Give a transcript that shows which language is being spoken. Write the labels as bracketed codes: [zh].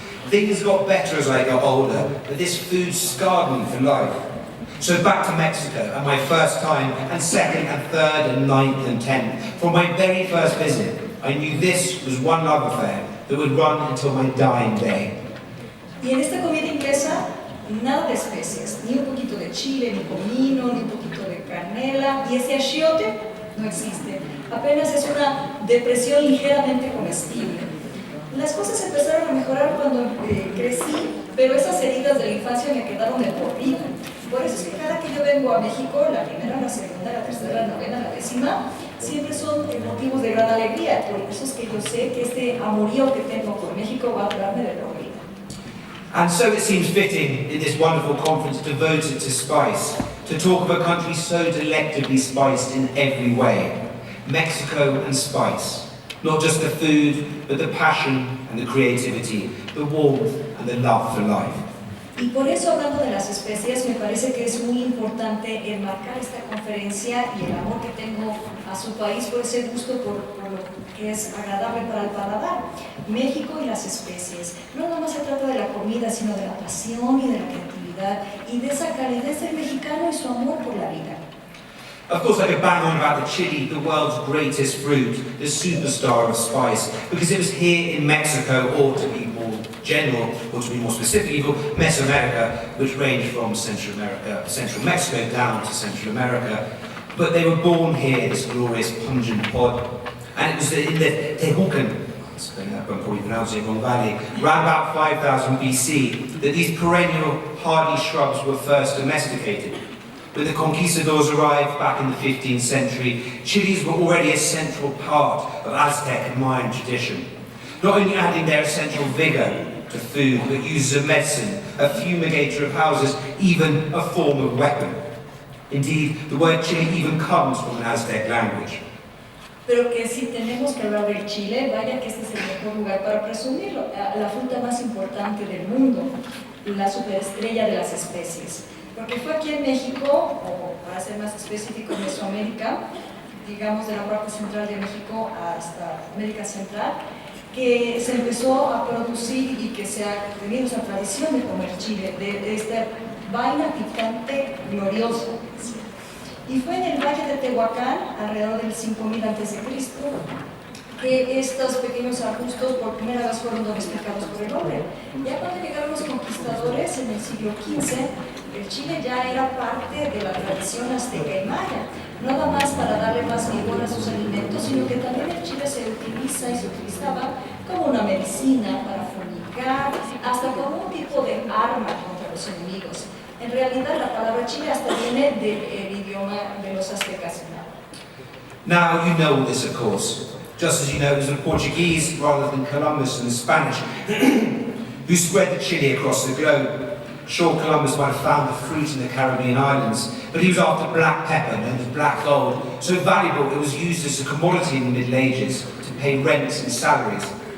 [en] Things got better as I got older, but this food scarred me for life. So back to Mexico, and my first time, and second, and third, and ninth, and 10th. For my very first visit, I knew this was one love affair that would run until my dying day. [es] Y en esta comida inglesa, nada de especies, ni un poquito de chile, ni comino, ni un poquito de canela, y ese achiote no existe. Apenas es una depresión ligeramente comestible. Las cosas empezaron a mejorar cuando crecí, pero esas heridas de la infancia me quedaron de por vida. Por eso es que cada que yo vengo a México, la primera, la segunda, la tercera, la novena, la décima, siempre son motivos de gran alegría. Por eso es que yo sé que este amorío que tengo por México va a durarme de por vida. [en] And so it seems fitting in this wonderful conference devoted to spice, to talk of a country so delectably spiced in every way. Mexico and spice. Not just the food, but the passion and the creativity, the warmth and the love for life. [es] Y por eso, hablando de las especies, me parece que es muy importante enmarcar esta conferencia y el amor que tengo a su país por ese gusto por lo que es agradable para el paladar. México y las especies. No nada más se trata de la comida, sino de la pasión y de la creatividad y de esa calidez del mexicano y su amor por la vida. [en] Of course, I could bang on about the chili, the world's greatest fruit, the superstar of spice, because it was here in Mexico, or to be more general, or to be more specific, even Mesoamerica, which ranged from Central Mexico down to Central America. But they were born here, this glorious pungent pod, and it was in the Tehucan, I'm probably pronouncing it wrong, valley, around about 5000 BC, that these perennial hardy shrubs were first domesticated. When the conquistadors arrived back in the 15th century, chilies were already a central part of Aztec and Mayan tradition, not only adding their essential vigour to food, but used as a medicine, a fumigator of houses, even a form of weapon. Indeed, the word chili even comes from an Aztec language. [es] Pero que si tenemos que hablar del chile, vaya que este es el mejor lugar para presumirlo, la fruta más importante del mundo, la superestrella de las especies. Porque fue aquí en México, o para ser más específico en Mesoamérica, digamos de la parte central de México hasta América Central, que se empezó a producir y que se ha tenido esa tradición de comer chile, de esta vaina picante gloriosa. Y fue en el Valle de Tehuacán, alrededor del 5000 a.C., que estos pequeños arbustos por primera vez fueron domesticados por el hombre. Ya cuando llegaron los conquistadores en el siglo XV, el chile ya era parte de la tradición azteca y maya, no nada más para darle más vigor a sus alimentos, sino que también el chile se utiliza y se utilizaba como una medicina para fumigar, hasta como un tipo de arma contra los enemigos. En realidad la palabra chile hasta viene del idioma de los aztecas. [en] Now you know all this, of course. Just as you know it was the Portuguese rather than Columbus and the Spanish who spread the chili across the globe. Sure, Columbus might have found the fruit in the Caribbean islands, but he was after black pepper, known as black gold, so valuable it was used as a commodity in the Middle Ages to pay rents and salaries.